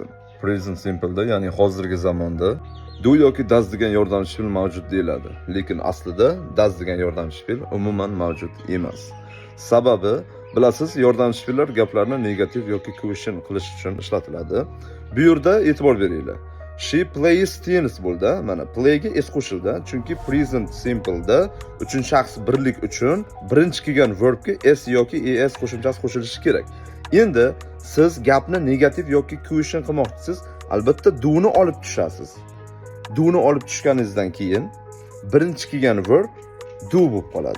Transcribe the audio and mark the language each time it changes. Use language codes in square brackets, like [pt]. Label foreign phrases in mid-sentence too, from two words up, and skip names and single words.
[en] Present simple'da, [uz] ya'ni hozirgi zamonda do yoki does degan yordamchi fe'l mavjud deyiladi. Lekin aslida does degan yordamchi fe'l umuman mavjud emas. Sababi, bilasiz, yordamchi fe'llar gaplarni negativ yoki question qilish uchun ishlatiladi. Bu yerda e'tibor beringlar. [en] She plays tennis [uz] bo'ldi. Mana playga s qo'shildi. Chunki [en] present simple'da [uz] uchinchi shaxs birlik uchun birinchi kelgan verbga s yoki es qo'shimchasi qo'shilishi kerak. Endi siz gapni negativ yoki question qilmoqchisiz, albatta do ni olib tushasiz. Do ni olib tushganingizdan keyin birinchi kelgan verb do bo'lib qoladi.